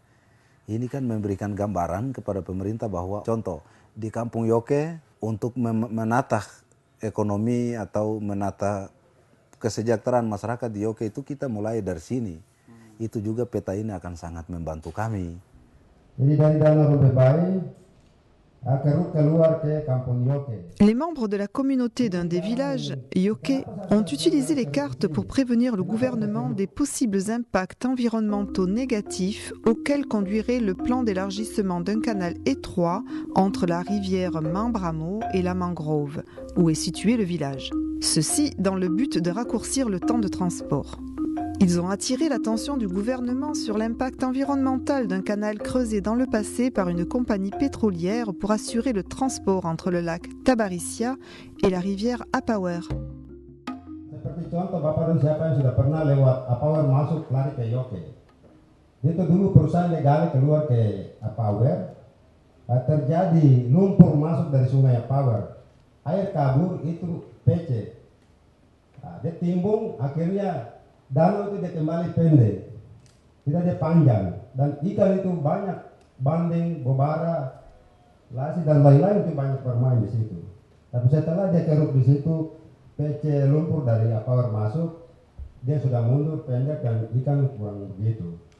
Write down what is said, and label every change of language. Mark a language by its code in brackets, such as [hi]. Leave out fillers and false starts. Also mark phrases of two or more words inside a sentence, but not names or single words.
[id] Ini kan memberikan gambaran kepada pemerintah bahwa contoh di Kampung Yoke untuk menata ekonomi atau menata kesejahteraan masyarakat di Yoke itu kita mulai dari sini. Itu juga peta ini akan sangat membantu kami. Jadi dari Danau Rubebai keluar ke Kampung Yoke. [fr] Les membres de la communauté d'un des villages, Yoke, ont utilisé les cartes pour prévenir le gouvernement des possibles impacts environnementaux négatifs auxquels conduirait le plan d'élargissement d'un canal étroit entre la rivière Mambramo et la mangrove, où est situé le village. Ceci dans le but de raccourcir le temps de transport. Ils ont attiré l'attention du gouvernement sur l'impact environnemental d'un canal creusé dans le passé par une compagnie pétrolière pour assurer le transport entre le lac Tabarisia et la rivière Apawer. [id] Seperti contoh Bapak dan siapa yang sudah pernah lewat Apawer masuk lari ke Yoke. Itu dulu perusahaan legal keluar ke Apawer, terjadi lumpur masuk dari sungai Apawer. Air kabur itu PC. Nah, dia timbung akhirnya danau itu dia kembali pendek, tidak dia panjang, dan ikan itu banyak, bandeng, bobara, lasi dan lain-lain itu banyak bermain di situ. Tapi setelah dia keruk di situ, PC lumpur dari Apawer masuk, dia sudah mundur pendek dan ikan kurang begitu.